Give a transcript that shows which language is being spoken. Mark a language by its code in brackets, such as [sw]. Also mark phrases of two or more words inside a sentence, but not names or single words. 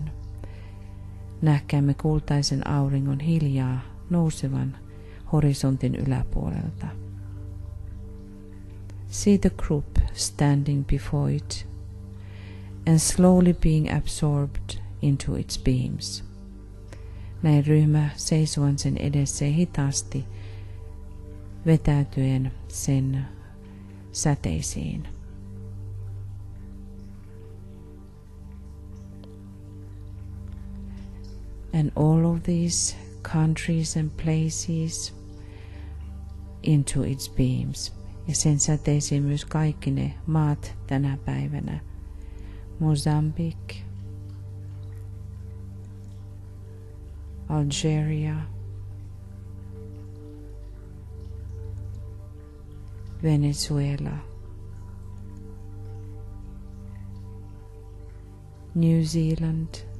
[fi] Nähkäämme kultaisen auringon hiljaa nousevan horisontin yläpuolelta. [en] See the group standing before it and slowly being absorbed into its beams. [fi] Näin ryhmä seisoen sen edessä ja hitaasti vetäytyen sen säteisiin. [en] And all of these countries and places into its beams. [fi] Ja sen säteisiin myös kaikki ne maat tänä päivänä. [en] Mozambique, Algeria, Venezuela, New Zealand,